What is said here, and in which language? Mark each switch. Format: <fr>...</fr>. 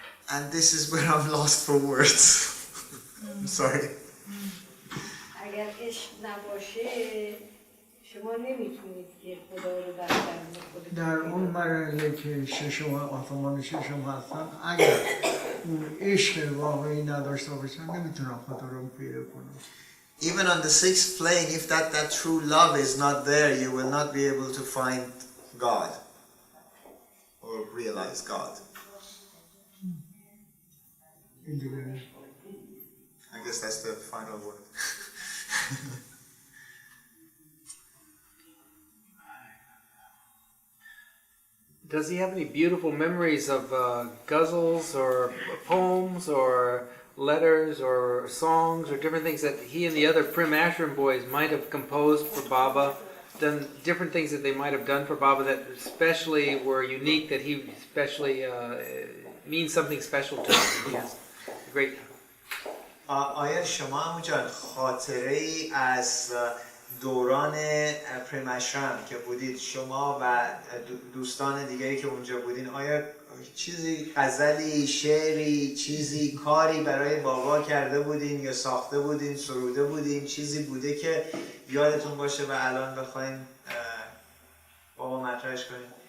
<en>And this is where I'm lost for words. I'm sorry.</en> <fa>اگر عشق نباشه شما نمیتونید که خدا رو در درون خودتون در اون مرحله که ششم آسمان ششم هستن، اگر اون عشق واقعی نداشته باشن نمیتونن خدا رو پیدا کنن.</fa> <en>Even on the sixth plane, if that true love is not there, you will not be able to find God or realize God. I guess that's the final word. Does he have any beautiful memories of ghazals or poems or letters or songs or different things that he and the other Prim Ashram boys might have composed for Baba, done different things that they might have done for Baba that especially were unique, that he especially means something special to him? He has great.</en> <fa>آیا شما همونجان خاطره ای از دوران پرمشرم که بودید شما و دوستان دیگری که اونجا بودین، آیا چیزی غزلی، شعری، چیزی، کاری برای بابا کرده بودین یا ساخته بودین، سروده بودین، چیزی بوده که یادتون باشه و الان بخواین بابا مطرحش کنین؟</fa>